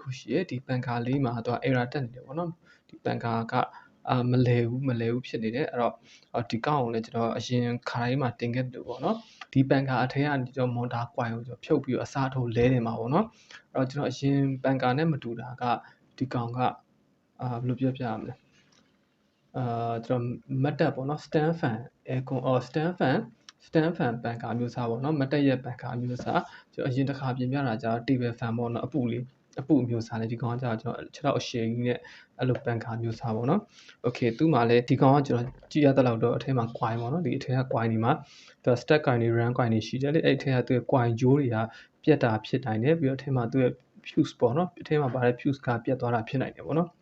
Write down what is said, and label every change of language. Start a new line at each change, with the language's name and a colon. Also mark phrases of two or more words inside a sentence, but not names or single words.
Burmese: ခုရှိရဲဒီပန်ကာလေးမှာတော့ error တက်နေတယ်ပေါ့နော်ဒီပန်ကာကမလဲဘူးဖြစ်နေတယ်အဲ့တော့ဒီကောက်ကိုလည်းကျွန်တော်အရင်ခါတိုင်းမှာတင်ခဲ့တယ်ပေါ့နော်ဒီပန်ကာအထက်ကကျွန်တော်မွန်တာကွိုင်ကိုကျွန်တော်ဖြုတ်ပြီးတော့အစားထိုးလဲနေမှာပေါ့နော်အဲ့တော့ကျွန်တော်အရင်ပန်ကာနဲ့မတူတာကဒီကောင်ကဘယ်လိုပြောပြရမလဲကျွန်တော်မတ်တက်ပေါ့နော်
English: stand fan aircon stand
Burmese: fan ပန်ကာမျိုးစားပေါ့နော်မတ်တက်ရဲ့ပန်ကာမျိုးစားကျွန်တော်အရင်တစ်ခါပြင်ပြတာကျတော့
English: table fan
Burmese: ပေါ့နော်အပူမျိုးစားလေဒီကောင်ကကျွန်တော်ခြေထောက်အရှည်ကြီးနဲ့အဲ့လိုပန်ကာမျိုးစားပေါ့နော် okay သူ့မှာလည်းဒီကောင်ကကျွန်တော်ကြည့်ရတဲ့လောက်တော့အထဲမှာ coin ပေါ့နော်ဒီအထဲက coin ဒီမှာသူ
English: stack coin
Burmese: တွေ
English: run coin
Burmese: တွေရှိတယ်လေအဲ့အထဲကသူ့ coin ဂျိုးတွေကပြတ်တာဖြစ်နိုင်တယ်ပြီးတော့အထဲမှာသူ့ရဲ့ fuse ပေါ့နော်အထဲမှာပါတဲ့ fuse ကပြတ်သွားတာဖြစ်နိုင်တယ်ပေါ့နော်